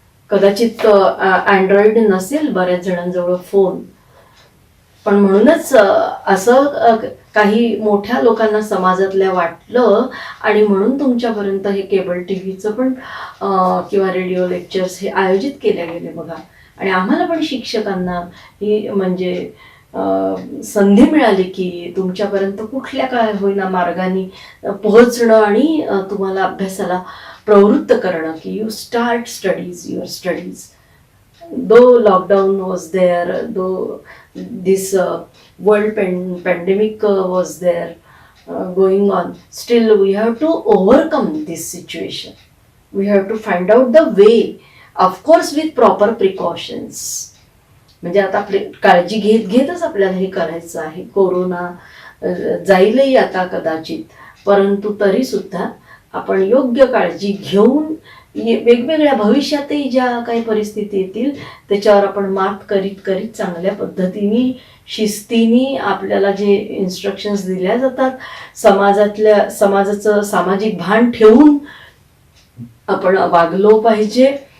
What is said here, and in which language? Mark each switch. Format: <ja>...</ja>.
<mr>कदाचित अँड्रॉइड नसेल बऱ्याच जणांजवळ फोन, पण म्हणूनच असं काही मोठ्या लोकांना समाजातल्या वाटलं, आणि म्हणून तुमच्यापर्यंत हे केबल टीव्हीचं पण किंवा रेडिओ लेक्चर्स हे आयोजित केले गेले बघा. आणि आम्हाला पण शिक्षकांना ही म्हणजे संधी मिळाली की तुमच्यापर्यंत कुठल्या काय होईना मार्गाने पोहोचणं आणि तुम्हाला अभ्यासाला प्रवृत्त करणं, की</mr> <en>You start studies, your studies. Though lockdown was there, though this world pandemic was there going on, still we have to overcome this situation. We have to find out the way, of course with proper precautions.</en> <mr>म्हणजे आता आपली काळजी घेत घेतच आपल्याला हे करायचं आहे. कोरोना जाईलही आता कदाचित, परंतु तरी सुद्धा आपण योग्य काळजी घेऊन वेगवेगळ्या भविष्यातही ज्या काही परिस्थिती येतील त्याच्यावर आपण मात करीत करीत चांगल्या पद्धतीने शिस्तीने आपल्याला जे इन्स्ट्रक्शन्स दिल्या जातात, समाजाचं सामाजिक भान ठेवून आपण वागलो पाहिजे.</mr>